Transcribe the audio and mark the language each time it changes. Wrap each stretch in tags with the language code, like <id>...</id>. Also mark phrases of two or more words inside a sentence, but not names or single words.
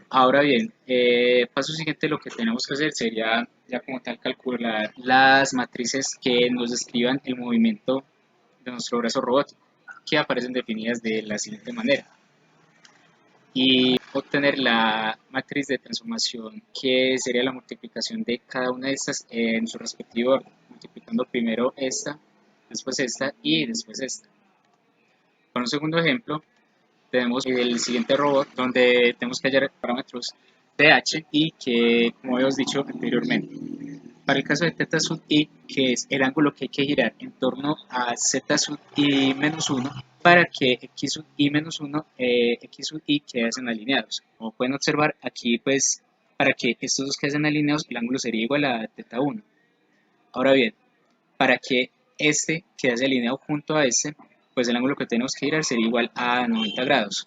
<es>Ahora bien, paso siguiente, lo que tenemos que hacer sería ya como tal calcular las matrices que nos describan el movimiento de nuestro brazo robótico, que aparecen definidas de la siguiente manera, y obtener la matriz de transformación, que sería la multiplicación de cada una de estas en su respectivo orden, multiplicando primero esta, después esta y después esta. Para un segundo ejemplo, tenemos el siguiente robot donde tenemos que hallar parámetros de h y que, como habíamos dicho anteriormente, para el caso de θ sub i, que es el ángulo que hay que girar en torno a z sub i menos 1, para que x sub i menos 1, x sub i queden alineados. Como pueden observar, aquí pues para que estos dos queden alineados, el ángulo sería igual a θ1. Ahora bien, para que este quede alineado junto a este, pues el ángulo que tenemos que girar sería igual a 90 grados.</es>